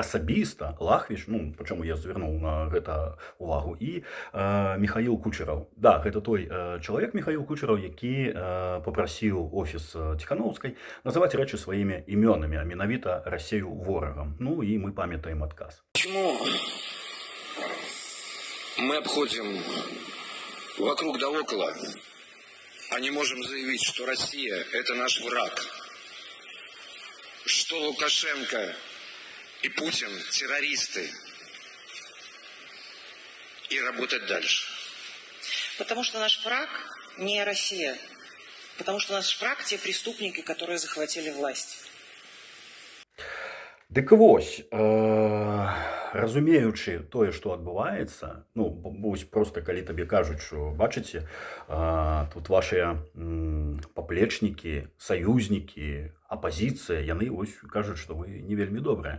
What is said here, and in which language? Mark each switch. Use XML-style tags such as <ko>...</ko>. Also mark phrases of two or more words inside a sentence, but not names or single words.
<be>Асабіста Лахвіч, ну, пачаму я звярнуў на гэта увагу, і Міхаіл Кучараў. Да, гэта той чалавек, Міхаіл Кучараў, які папрасіў офіс Ціханаўскай называць рэчы сваімі імёнамі, а менавіта Расею ворагам. Ну, і мы памятаем адказ.</be> <ru>Почему мы обходим вокруг да около, а не можем заявить, что Россия – это наш враг, что Лукашенко и Путин – террористы, и работать дальше? Потому что наш враг не Россия. Потому что наш враг – те преступники, которые захватили власть.</ru> <be>Дык вось, разумеючы тое, што адбываецца, ну, вось проста калі табе кажуць, што, бачыце, тут вашыя паплечнікі, саюзнікі, апазіцыя, яны вось кажуць, што вы не вельмі добрыя.</be>